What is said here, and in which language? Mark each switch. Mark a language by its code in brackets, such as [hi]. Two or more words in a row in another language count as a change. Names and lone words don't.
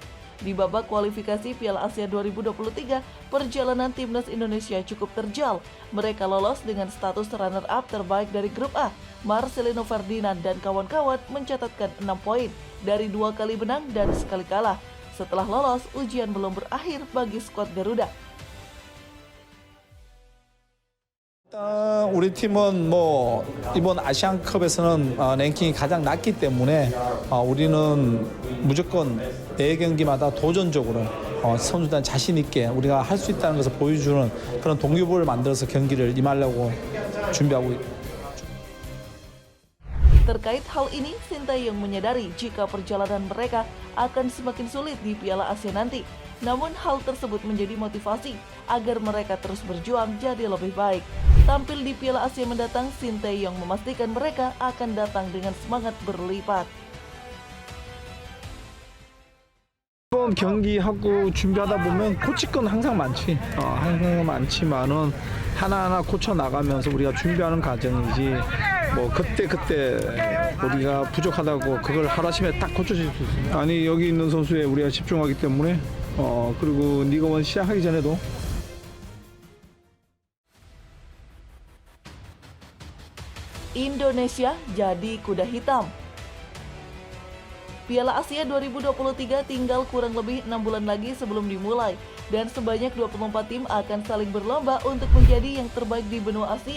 [id] Di babak kualifikasi Piala Asia 2023, perjalanan timnas Indonesia cukup terjal. Mereka lolos dengan status runner-up terbaik dari grup A. Marcelino Ferdinand dan kawan-kawan mencatatkan 6 poin dari 2 kali menang dan sekali kalah. Setelah lolos, ujian belum berakhir bagi skuad Garuda. [ko] 일단 우리 팀은 뭐 이번 아시안컵에서는 랭킹이 가장 낮기 때문에 우리는 무조건 매 경기마다 도전적으로 선수단 자신 있게 우리가 할 수 있다는 것을 보여주는 그런 동기부여를 만들어서 경기를 임하려고 준비하고 있습니다. [id] Terkait hal ini, Sinteyong menyadari jika perjalanan mereka akan semakin sulit di Piala Asia nanti. Namun hal tersebut menjadi motivasi agar mereka terus berjuang jadi lebih baik. Tampil di Piala Asia mendatang, Sinteyong memastikan mereka akan datang dengan semangat berlipat. [ko] 이번 경기하고 준비하다 보면 고칠 건 항상 많지. 항상 많지만은 하나하나 고쳐 나가면서 우리가 준비하는 과정이지. 뭐 그때 우리가 부족하다고 그걸 하루아침에 딱 고쳐질 수 있어요. 아니 여기 있는 선수에 우리가 집중하기 때문에 그리고 리그1 시작하기 전에도 [id] Indonesia jadi kuda hitam. Piala Asia 2023 tinggal kurang lebih 6 bulan lagi sebelum dimulai, dan sebanyak 24 tim akan saling berlomba untuk menjadi yang terbaik di benua Asia.